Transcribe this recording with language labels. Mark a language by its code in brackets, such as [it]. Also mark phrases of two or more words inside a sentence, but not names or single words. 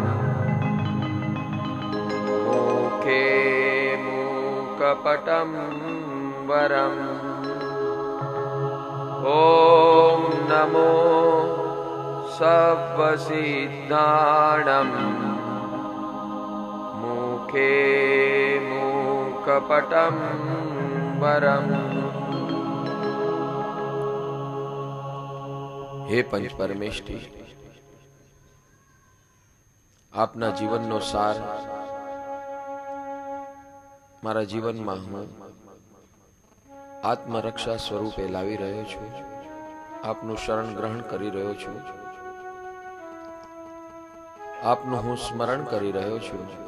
[sa] मुखे मूकपटं वरम् [pra] ॐ नमो सर्वसिद्धाणं [sa] मुखे मूकपटं वरम्। [gu] હે પંચ પરમેષ્ઠી, આપના જીવનનો સાર મારા જીવનમાં હું આત્મરક્ષા સ્વરૂપે લાવી રહ્યો છું। આપનું શરણ ગ્રહણ કરી રહ્યો છું, આપનું હું સ્મરણ કરી રહ્યો છું।